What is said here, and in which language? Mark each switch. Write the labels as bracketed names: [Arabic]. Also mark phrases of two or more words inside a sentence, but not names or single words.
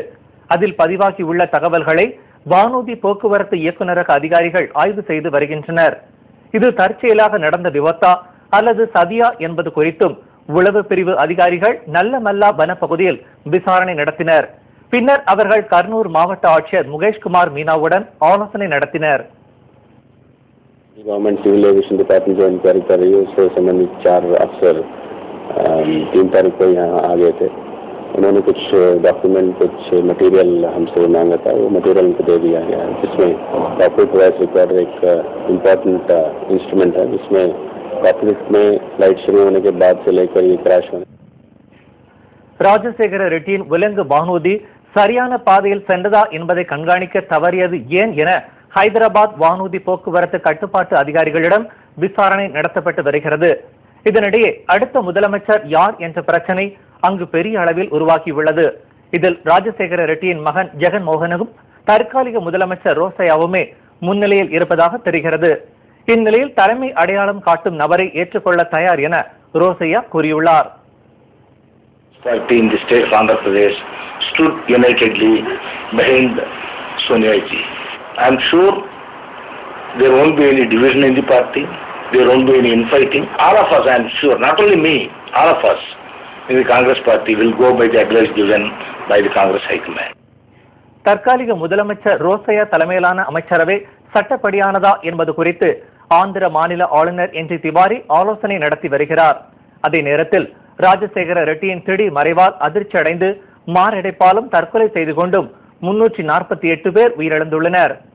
[Tamil] அதில் பதிவாகியுள்ள தகவல்களை வானூர்தி போக்குவரத்து இயக்குநரக அதிகாரிகள் ஆய்வு செய்து வருகின்றனர். இது தற்செயலாக நடந்த விபத்தா அல்லது சதியா என்பது குறித்தும் உளவு பிரிவு அதிகாரிகள் நல்லமல்லா வனப்பகுதியில் விசாரணை நடத்தினர். பின்னர் அவர்கள் கர்னூல் மாவட்ட ஆட்சியர் முகேஷ்குமார் மீனாவுடன் ஆலோசனை நடத்தினர். [English] government civil aviation department [Hindi] जो इंक्वायरी कर रही है उससे संबंधित 4 अफसर 3 तारीख को यहाँ आ गए थे. उन्होंने कुछ डॉक्यूमेंट, कुछ मटेरियल हमसे मांगा था. वो मटेरियल उनको दे दिया गया है, जिसमें [English] corporate voice recorder [Hindi] एक [English] important instrument [Hindi] है, जिसमें कॉर्पोरेट में फ्लाइट शुरू होने के बाद से लेकर ये क्रैश होने. [Tamil] ராஜசேகர ரெட்டியின் உலங்கு வானூர்தி சரியான பாதையில் சென்றதா என்பதை கண்காணிக்க தவறியது ஏன் என ஹைதராபாத் வானூர்தி போக்குவரத்து கட்டுப்பாட்டு அதிகாரிகளிடம் விசாரணை நடத்தப்பட்டு வருகிறது. இதனிடையே அடுத்த முதலமைச்சர் யார் என்ற பிரச்சனை அங்கு பெரிய அளவில் உருவாக்கியுள்ளது. இதில் ராஜசேகர ரெட்டியின் மகன் ஜெகன் மோகனும் தற்காலிக முதலமைச்சர் ரோசையாவுமே முன்னிலையில் இருப்பதாக தெரிகிறது. இந்நிலையில் தலைமை அடையாளம் காட்டும் நபரை ஏற்றுக்கொள்ள தயார் என ரோசையா கூறியுள்ளார். [English] Party in the state of Andhra Pradesh stood unitedly behind Sonia ji. I am sure there won't be any division in the party. There won't be any infighting. All of us, I am sure, not only me, all of us in the Congress party will go by the advice given by the Congress High Command. [Tamil] தற்காலிக முதலமைச்சர் ரோசையா தலைமையிலான அமைச்சரவை சட்டப்படியானதா என்பது குறித்து ஆந்திர மாநில ஆளுநர் என் டி திவாரி ஆலோசனை நடத்தி வருகிறார். அதே நேரத்தில் ராஜசேகர ரெட்டியின் திடீர் மறைவால் அதிர்ச்சி அடைந்து மாரடைப்பாலும் தற்கொலை செய்து கொண்டும் 348 பேர் உயிரிழந்துள்ளனர்.